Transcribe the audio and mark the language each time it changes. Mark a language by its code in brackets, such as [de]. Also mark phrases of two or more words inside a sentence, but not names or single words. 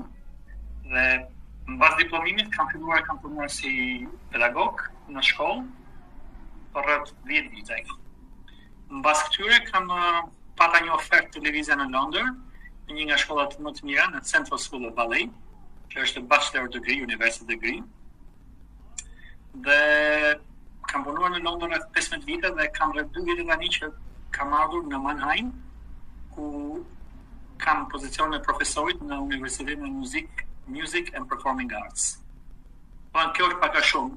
[sq] Dhe mbas diplomimit kam punuar si pedagog në shkollë për rreth 10 vite. Mbas këtyre kam pata një ofertë televizia në Londër, në një nga shkollat më të mira, në Central School of Ballet, që është [en] bachelor degree, university degree. [sq] Dhe kam punuar në Londër rreth 15 vite dhe kam rreth 2 vite tani që kam ardhur në Mannheim, ku kam pozicion e profesorit në Universitetin e Music and Performing Arts. Kjo është pak a shumë.